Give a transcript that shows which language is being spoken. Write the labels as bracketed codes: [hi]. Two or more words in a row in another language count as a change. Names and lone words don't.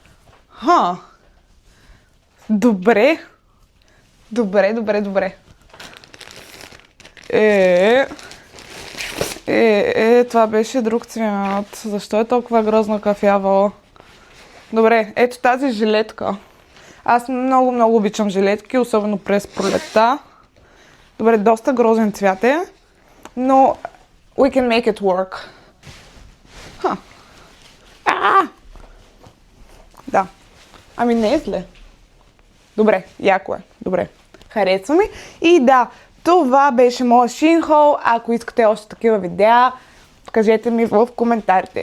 [bg] Добре. Това беше друг цвят. Защо е толкова грозно кафяво? Добре, ето тази жилетка. Аз много обичам жилетки, особено през пролетта. Добре, доста грозен цвят е, но [en] we can make it work. [bg] Да. Не е зле. Добре, яко е. Добре. Харесва ми. И да, това беше моят шинхол. Ако искате още такива видеа, кажете ми в коментарите.